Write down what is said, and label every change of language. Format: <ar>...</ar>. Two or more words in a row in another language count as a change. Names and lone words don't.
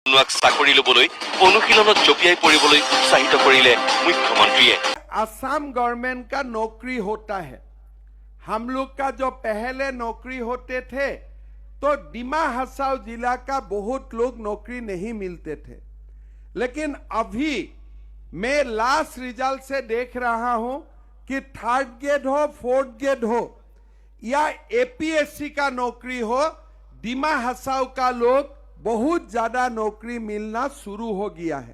<as>নিবনুৱাক চাকৰি ল'বলৈ অনুশীলনত জঁপিয়াই পৰিবলৈ উৎসাহিত কৰিলে মুখ্যমন্ত্ৰীয়ে।</as> <hi>असम गवर्नमेंट का नौकरी होता है। हम लोग का जो पहले नौकरी होते थे तो डिमा हसाओ जिला का बहुत लोग नौकरी नहीं मिलते थे, लेकिन अभी मैं</hi> <en>last result</en> <hi>से देख रहा हूं कि</hi> <en>third grade</en> <hi>हो,</hi> <en>fourth grade</en> <hi>हो या एपीएससी का नौकरी हो, डिमा हसाओ का लोग बहुत ज्यादा नौकरी मिलना शुरू हो गया है।</hi>